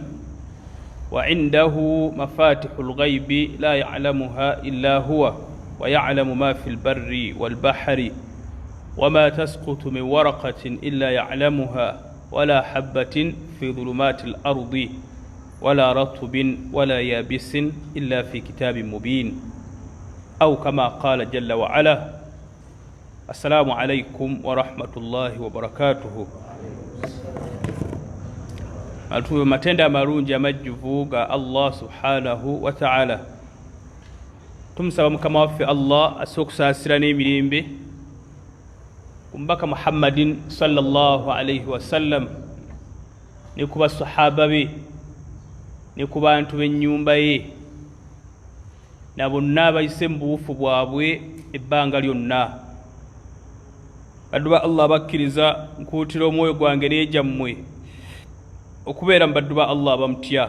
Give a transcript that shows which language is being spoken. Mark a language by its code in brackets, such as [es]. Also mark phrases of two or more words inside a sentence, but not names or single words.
[ar] وعنده مفاتح الغيب لا يعلمها إلا هو ويعلم ما في البر والبحر وما تسقط من ورقة إلا يعلمها ولا حبة في ظلمات الأرض ولا رطب ولا يابس إلا في كتاب مبين، أو كما قال جل وعلا. السلام عليكم ورحمة الله وبركاته. [lg] Atuwe matenda marungi amajjuvu ga Allah [ar] سبحانه وتعالى. [lg] Tumusaba mukama waffe Allah asokusaasira n'emirembe kumbaka Muhammadin [ar] صلى الله عليه وسلم [lg] ne ku basahaba be ne ku bantu b'ennyumba ye na bonna abayise mu buufu bwabwe ebbanga lyonna. Baddu ba Allah bakkiriza nkuutira omwoyo gwange n'egyammwe okubeera mbaddu ba Allah bamutya.